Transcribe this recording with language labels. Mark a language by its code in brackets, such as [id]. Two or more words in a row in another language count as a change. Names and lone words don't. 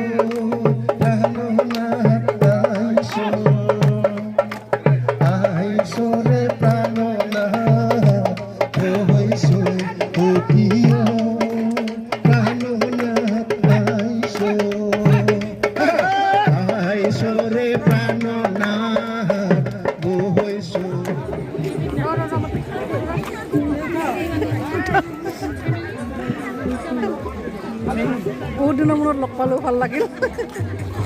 [syl] প্রাণনাথ আইসো আইসো রে প্রাণনাথ হইসো ও প্রিয় প্রাণনাথ আইসো আইসো রে প্রাণনাথ হইসো [as] বহুত দিনৰ মূৰত লগ পালোঁ ভাল লাগিল